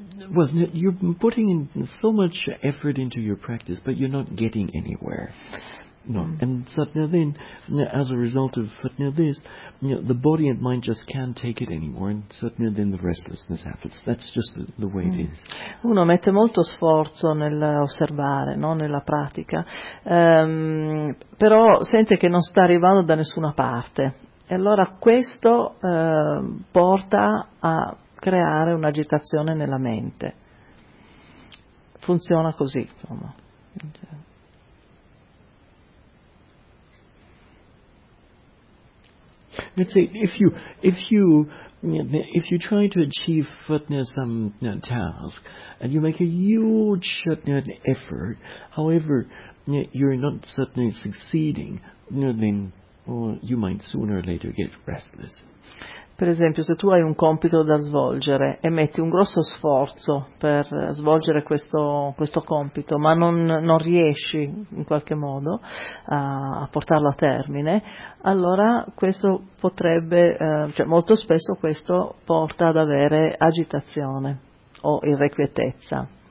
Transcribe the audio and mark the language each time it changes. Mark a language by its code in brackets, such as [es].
[en] Well, you're putting in so much effort into your practice, but you're not getting anywhere. No, and suddenly, then, as a result of this, the body and mind just can't take it anymore, and suddenly, then, the restlessness happens. That's just the way it is. [it] Uno mette molto sforzo nell'osservare, no, nella pratica, però sente che non sta arrivando da nessuna parte, e allora questo porta a creare un'agitazione nella mente. Funziona così, insomma. [en] Let's say if you try to achieve some task and you make a huge effort, however you're not suddenly succeeding, then you might sooner or later get restless. [it] Per esempio, se tu hai un compito da svolgere e metti un grosso sforzo per svolgere questo compito, ma non riesci in qualche modo a portarlo a termine, allora questo potrebbe, cioè molto spesso questo porta ad avere agitazione o irrequietezza.